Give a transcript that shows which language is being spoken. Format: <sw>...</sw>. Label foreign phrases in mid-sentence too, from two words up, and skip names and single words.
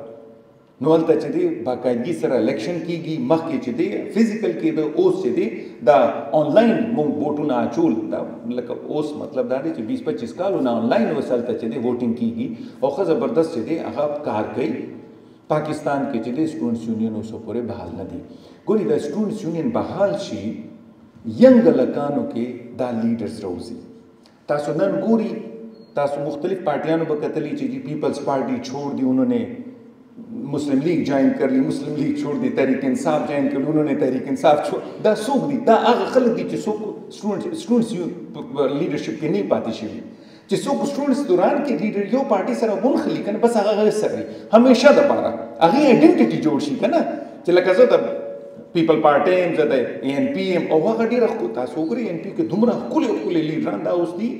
<ps>نو هلته چې دی باقاعدګي سره الیکشن کېږي، مخکې چې دی فزیکل کېده، اوس چې دی دا آنلاین مونږ ووټونه اچول، دا لکه اوس مطلب دا دی چې 20-25 کالونه آنلاین اوس هلته چې دی ووټینګ کېږي او ښه زبردست چې دی هغه کار کوي. پاکستان کې چې دی</ps> <en>students union</en> <ps>اوسه پورې بحال نه دي. ګورې د</ps> <en>students union</en> <ps>بحال شي ینګ هلکانو کې دا لیډرز روزي. تاسو نن ګوري تاسو مختلف پارٹیانوں به کتلی چې</ps> <ur>جی پیپلز پارٹی چھوڑ دی، انہوں نے مسلم لیگ جوائن کر لی، مسلم لیگ چھوڑ دی، تحریک انصاف جوائن کر لی، انہوں نے تحریک انصاف چھوڑ.</ur> <ps>دا څوک دي؟ دا هغه خلک دي چې څوک</ps> <en>students leadership</en> <ps>کې نه پاتې شوي، چې څوک سټوډنټس دوران کې لیډر یو پارټي سره ونښلي که نه بس هغه سره همیشه دپاره هغې آیډنټټي جوړ شي که نه، چې لکه زه د پیپل پارټي یم، زه د ANP یم او هغه ډېره تاسو وګورئ ANP کې دومره ښکلي ښکلي لیډران دا اوس دي.</ps>